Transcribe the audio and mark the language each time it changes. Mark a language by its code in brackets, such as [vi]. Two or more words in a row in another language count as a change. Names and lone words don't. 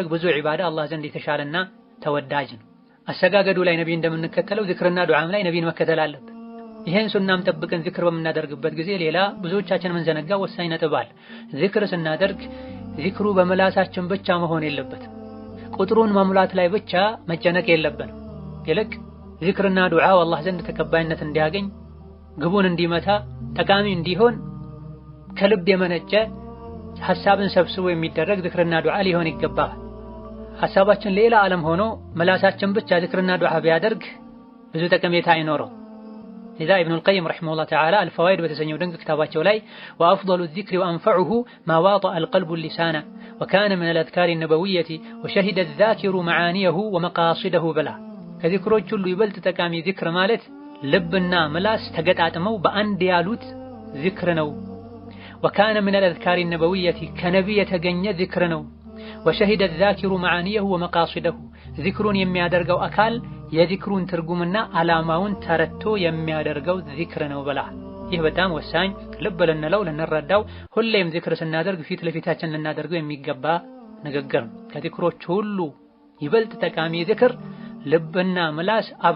[am] ብዙ ዒባዳ አላህ ዘንድ የተሻለና ተወዳጅ ነው። አሰጋገዱ ላይ ነቢ እንደምንከተለው ዚክርና ዱዓም ላይ ነቢን መከተል አለበት። ይሄን ሱናም ጠብቀን ዚክር በምናደርግበት ጊዜ ሌላ ብዙዎቻችን የምንዘነጋ ወሳኝ ነጥብ አለ። ዚክር ስናደርግ ዚክሩ በመላሳችን ብቻ መሆን የለበትም። ቁጥሩን መሙላት ላይ ብቻ መጨነቅ የለብንም። ይልቅ ዚክርና ዱዓው አላህ ዘንድ ተቀባይነት እንዲያገኝ፣ ግቡን እንዲመታ፣ ጠቃሚ እንዲሆን ከልብ የመነጨ ሐሳብን ሰብስቦ የሚደረግ ዚክርና ዱዓ ሊሆን ይገባል። ሐሳባችን ሌላ ዓለም ሆኖ መላሳችን ብቻ ዚክርና ዱዓ ቢያደርግ ብዙ ጠቀሜታ አይኖረው። [ar] لذا ابن القيم رحمه الله تعالى الفوائد [am] በተሰኘው ድንቅ ክታባቸው ላይ [ar] وأفضل الذكر وأنفعه ما واطأ القلب اللسان وكان من الأذكار النبوية وشهد الذاكر معانيه ومقاصده بلا [am] ከዚክሮች ሁሉ ይበልጥ ጠቃሚ ዚክር ማለት ልብና ምላስ ተገጣጥመው በአንድ ያሉት ዚክር ነው። [ar] وكان من الأذكار النبوية [am] ከነቢ የተገኘ ዚክር ነው። [ar] وشهد الذاكر معانيه ومقاصده [am] ዚክሩን የሚያደርገው አካል የዚክሩን ትርጉምና ዓላማውን ተረድቶ የሚያደርገው ዚክር ነው ብላ። ይህ በጣም ወሳኝ ልብ ልንለው ልንረዳው፣ ሁሌም ዚክር ስናደርግ ፊት ለፊታችን ልናደርገው የሚገባ ንግግር ነው። ከዚክሮች ሁሉ ይበልጥ ጠቃሚ ዚክር ልብና ምላስ አብሮ